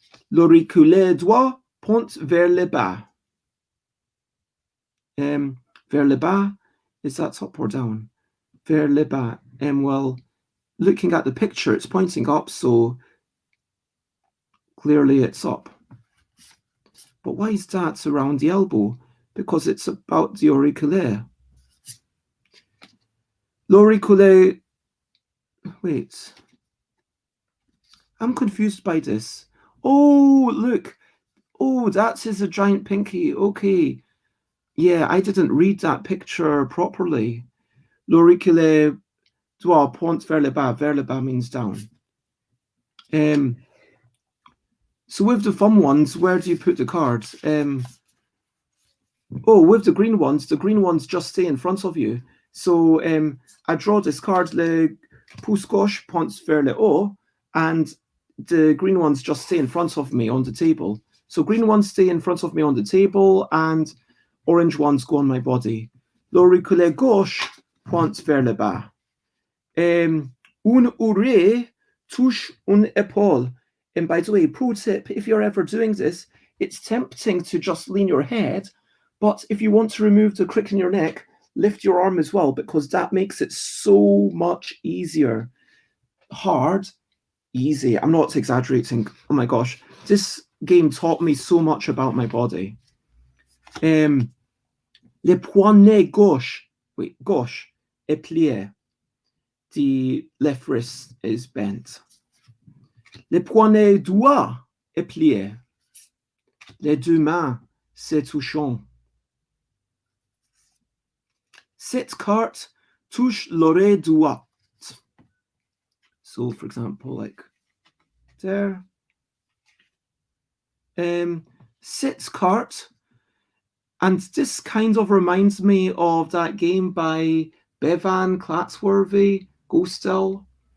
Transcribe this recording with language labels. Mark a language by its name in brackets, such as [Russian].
[French] L'auriculaire droit pointe vers le bas. Vers le bas, [English] is that up or down? [French] Vers le bas. [English] Well, looking at the picture, it's pointing up, so clearly it's up. But why is that around the elbow? Because it's about the auriculaire. L'auriculaire. Wait. I'm confused by this. Oh, look. Oh, that is a giant pinky. Okay. Yeah, I didn't read that picture properly. [French] L'auriculaire doit pointe vers le bas. Vers le bas [English] means down. So with the thumb ones, where do you put the cards? With the green ones just stay in front of you. So I draw this card, [French] le pouce gauche pointe vers le haut, [English] and the green ones just stay in front of me on the table. So green ones stay in front of me on the table, and orange ones go on my body. [French] L'auriculaire gauche pointe vers le bas. Un oreille touche une épaule. [English] And by the way, pro tip, if you're ever doing this, it's tempting to just lean your head, but if you want to remove the crick in your neck, lift your arm as well, because that makes it so much easier. Hard, easy. I'm not exaggerating. Oh my gosh. This game taught me so much about my body. [French] Le poignet gauche est plié. [English] The left wrist is bent. [French] Le poignet droit est plié. Les deux mains se touchent. Cette carte touche l'oreille droite. [English] So, for example, like there. [French] Cette carte, [English] and this kind of reminds me of that game by Bevan Klatsworthy, Go Still.